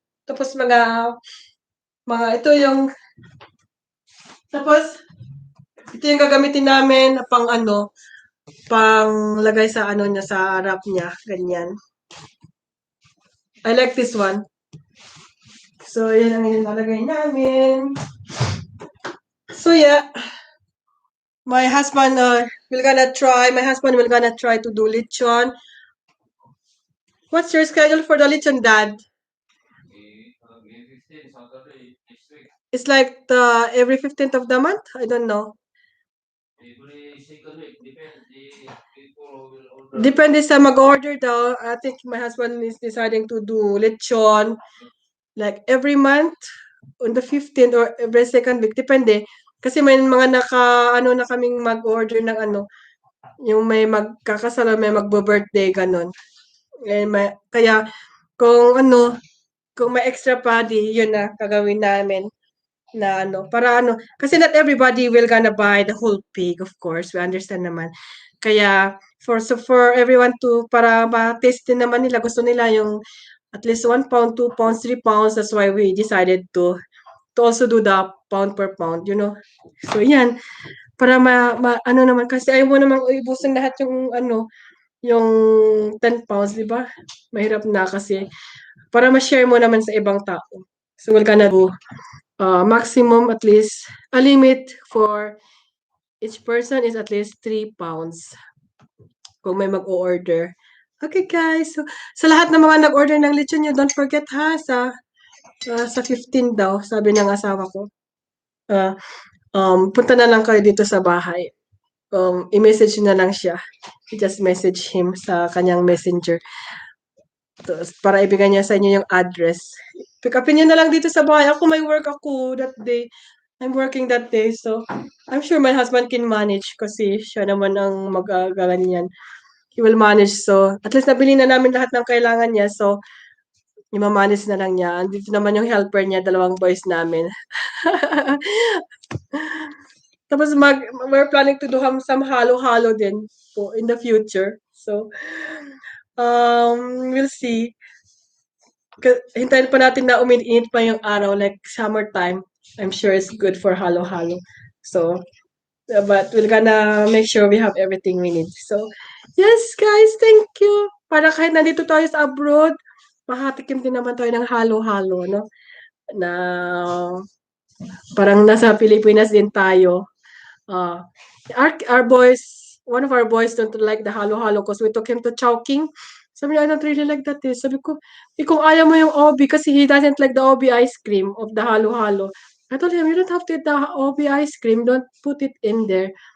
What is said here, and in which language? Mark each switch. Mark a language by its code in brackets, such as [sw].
[tl] Tapos ito yung, tapos, ito yung gagamitin namin na pang ano, pang lagay sa ano niya, sa wrap niya. Ganyan. [en] I like this one. [tl] So, yan ang ilalagay namin. [en] So, yeah. My husband will gonna try to do lechon. What's your schedule for the lechon, Dad? May 15, Saturday, next week. It's like the every 15th of the month? I don't know. Every second week, people will order. [tl] Depende sa mag-order daw. [en] I think my husband is deciding to do lechon like every month on the 15th or every second week. [tl] Depende. Kasi may mga ano na kaming mag-order ng ano, yung may magkakasala, may magbo-birthday, ganon. Kaya, kung may extra pa, yun na, gagawin namin na ano, para ano, kasi [en] not everybody will gonna buy the whole pig, of course, we understand [tl] naman. [en] Kaya, for everyone to, [tl] para ma-taste din naman nila, gusto nila yung [en] at least 1 pound, 2 pounds, 3 pounds, that's why we decided to also do the pound per pound, you know. [tl] So, yan, para ano naman, kasi ayaw mo namang ubusin lahat yung ano, yung 10 pounds, di ba? Mahirap na kasi para ma-share mo naman sa ibang tao. [en] So, we're gonna do maximum at least, a limit for each person is at least 3 pounds [tl] kung may mag-o-order. [en] Okay, guys. [tl] So, sa lahat ng mga nag-order ng lechon nyo, [en] don't forget [tl] ha, sa 15 daw, sabi ng asawa ko. Punta na lang kayo dito sa bahay. I-message na lang siya. I-just message him sa kanyang messenger. Para ibigay niya sa inyo yung address. Pick upin niyo na lang dito sa bahay. Ako may work ako that day. [en] I'm working that day. So, I'm sure my husband can manage [tl] kasi siya naman ang mag-agalan yan. [en] He will manage. [tl] So, at least nabili na namin lahat ng kailangan niya. So, i-manage na lang niya. Andito naman yung helper niya, 2 boys namin. [en] Tapos we're planning to do some halo-halo din po in the future. So, we'll see. [tl] Hintayin pa natin na uminit pa yung araw, like summertime. [en] I'm sure it's good for halo-halo. So, but we're gonna make sure we have everything we need. So, yes, guys, thank you. [tl] Para kahit nandito tayo sa abroad, makatikim din naman tayo ng halo-halo, no? Na parang nasa Pilipinas din tayo. [en] Our boys, one of our boys don't like the halo-halo because we took him to Chowking. [tl] Sabi niya, [en] I don't really like that. [tl] Sabi ko, kung ayaw mo yung obi kasi [en] he doesn't like the obi ice cream of the halo-halo. I told him, you don't have to eat the obi ice cream. Don't put it in there.